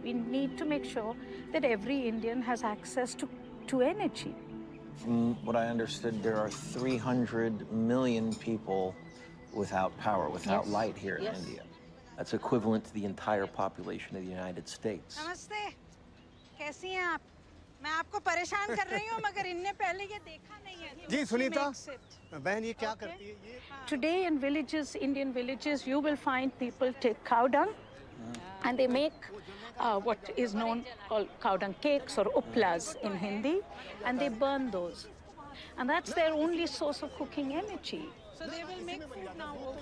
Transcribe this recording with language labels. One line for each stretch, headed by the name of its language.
English: We need to make sure that every Indian has access to energy. From what I understood, there are 300 million people without power, without light here in India. That's equivalent to the entire population of the United States.
Hindi: Namaste. कैसी हैं आप? मैं आपको परेशान कर रही हूँ, मगर इनने पहले ये देखा नहीं है. जी सुनीता, बहन ये क्या करती है ये?
English: Today in villages, Indian villages, you will find people take cow dung and they make what is known called cow dung cakes or uplas in Hindi, and they burn those. And that's their only source of cooking energy. So they will make food now.